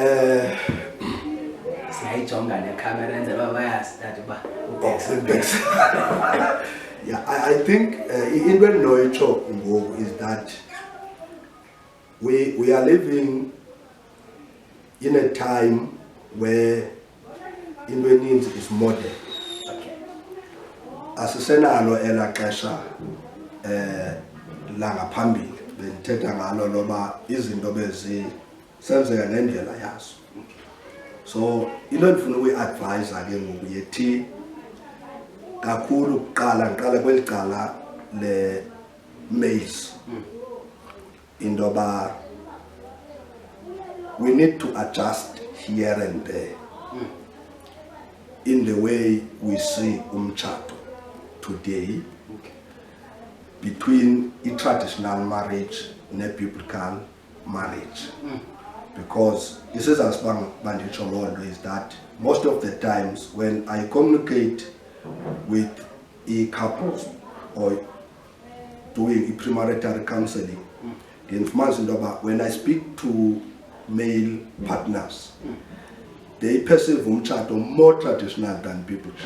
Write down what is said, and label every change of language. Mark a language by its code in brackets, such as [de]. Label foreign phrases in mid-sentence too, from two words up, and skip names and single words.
[xh] siyayijonga necamera enzela uba bayastart uba [en] yeah, I think [xh] into endinoyitsho ngoku [en] is that we are living in a time where [xh] into eninzi [en] is modern. Okay. [xh] Asisenalo ela xesha langaphambili bendithetha ngalo loba izinto bezisenzeka ngendlela yazo. [en] So [xh] into endifuna ukuyi-advise ke ngoku yethi kakhulu kuqala kweli cala le males into yoba [en] we need to adjust here and there in the way we see umtshato today between a traditional marriage and a biblical marriage. Because this is as [xh] banditsho loo [en] is that most of the times when I communicate with a couples or doing a premarital counseling, the information about when I speak to male partners, they perceive umtshato more traditional than biblical.